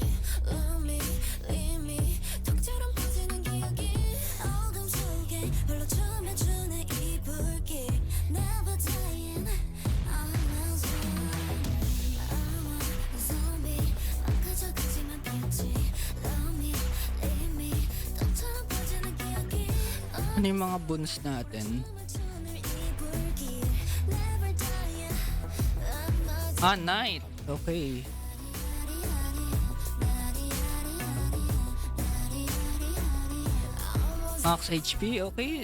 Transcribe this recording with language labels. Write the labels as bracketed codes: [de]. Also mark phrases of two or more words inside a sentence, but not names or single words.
[en] Love me, leave me [ko] 톡처럼 퍼지는 기억이 어둠 속에 홀로 춤을 추는 이 불길 [en] Never dying I'm a zombie. I'm a zombie [ko] 막아줘가지만 피었지. [en] Love me, leave me [ko] 톡처럼 퍼지는 기억이 [tl] Ano yung mga boons natin? [ko] 춤을 추는 이 불길 [en] Never dying I'm a Ah, night. Okay. Max HP, okay.